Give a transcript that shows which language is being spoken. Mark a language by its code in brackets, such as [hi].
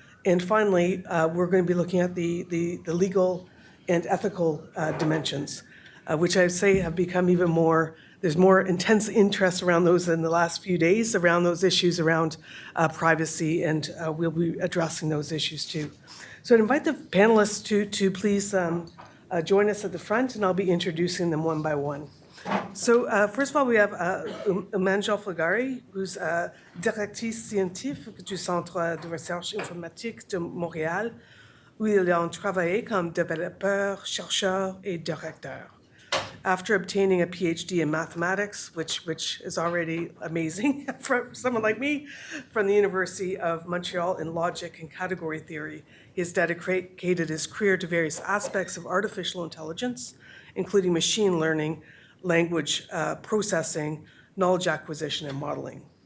[en] And finally, we're going to be looking at the legal and ethical dimensions, which I say have become even more, there's more intense interest around those in the last few days, around those issues around privacy, and we'll be addressing those issues too. So I'd invite the panelists to please join us at the front, and I'll be introducing them one by one. So first of all, we have Eumane Joffre-Garry, who's [fr] directrice scientifique du Centre de recherche informatique de Montréal, où il a travaillé comme développeur, chercheur et directeur. [en] After obtaining a PhD in mathematics, which is already amazing for someone like me, from the University of Montreal in logic and category theory, he has dedicated his career to various aspects of artificial intelligence, including machine learning, language processing, knowledge acquisition, and modeling.